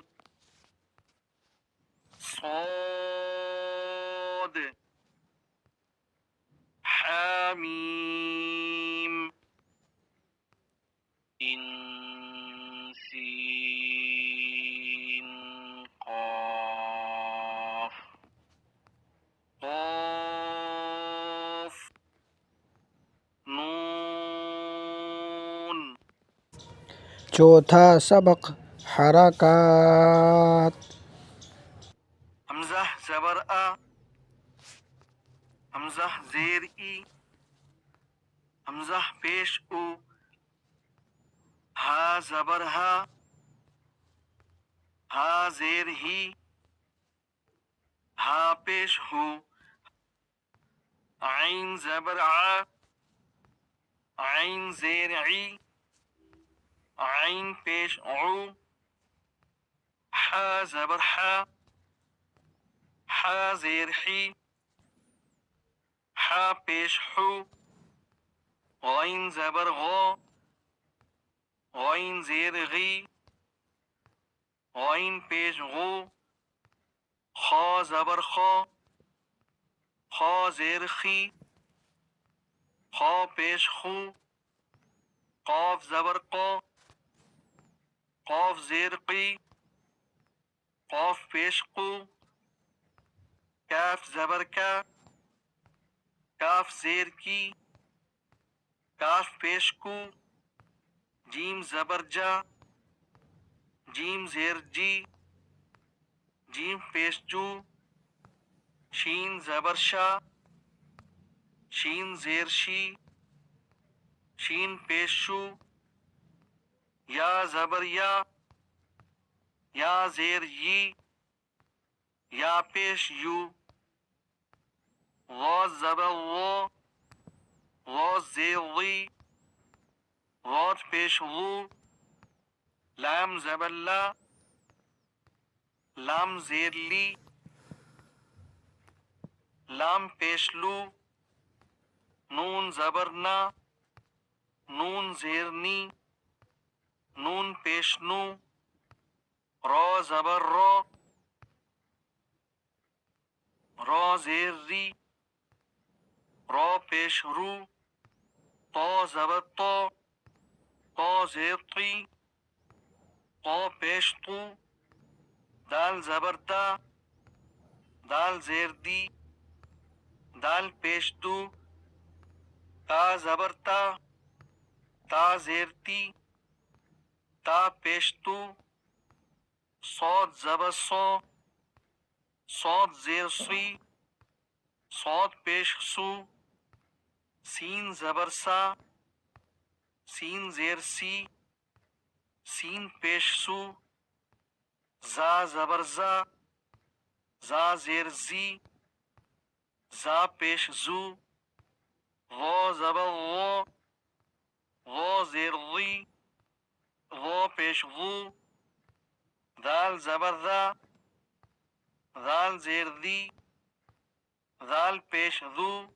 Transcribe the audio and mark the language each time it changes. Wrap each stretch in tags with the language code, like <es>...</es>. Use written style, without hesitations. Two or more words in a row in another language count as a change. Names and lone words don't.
<ar>صاد حاميم سين قاف قاف नून</ar> <ur>چوتھا سبق حرکات. ہمزہ زبر آ ہمزہ زیر ای ہمزہ پیش او ہا زبر ہا زیر ہی ہا پیش ہو عین زبر آ عین زیر ای عین پیش او ہا زبر ہا زیر ہی ہا پیش ہو غين زبر غا غين زير غي غين پیش غو خا زبر خا خا زیر خی خا پیش خو قاف زبر قا قاف زیر قی قاف پیش قو کاف زبر کا کاف زیر کی کاف پیش کو جیم زبر جا جیم زیر جی جیم پیش جو شین زبر شا شین زیر شی شین پیش شو یا زبر یا زیر یی یا پیش یو غا زبر غو غا زیر غی غات پیش غو لام زبر لا لام زیر لی لام پیش لو نون زبر نا نون زیر نی نون پیش نو را زبر را زیر ری را پیش رو طا زبر طا زیر طی طا پیش طو دال زبر دال زیر دی دال پیش دو تا زبر تا زیر تی تا پیش تو صاد زبر صاد زیر سی صاد پیش سو سین زبر سین زیر سی سین پیش سو زا زبر زا زیر زی زا پیش زو غا زبر غا زیر غی غا پیش غو دال زبر دال زیر دی دال پیش دو</ur>